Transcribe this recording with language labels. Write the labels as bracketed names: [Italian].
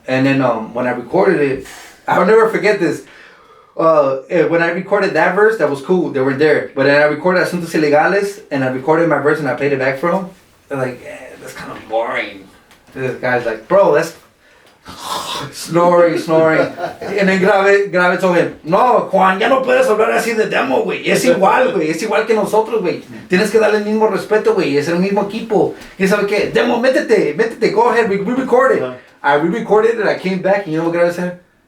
[English] And then when I recorded it, I'll never forget this. When I recorded that verse, that was cool. They were there. But then I recorded Asuntos Ilegales, and I recorded my verse, and I played it back for them. They're like, that's kind of boring. This guy's like, bro, that's snoring. And then Grave told him, [Spanish] no, Juan, ya no puedes hablar así de demo, güey. Es igual, güey. Es igual que nosotros, güey. Tienes que darle el mismo respeto, güey. Es el mismo equipo. ¿Y sabe qué? Demo, métete. [English] Go ahead, we record it. I re-recorded it, I came back, and you know what Grave said?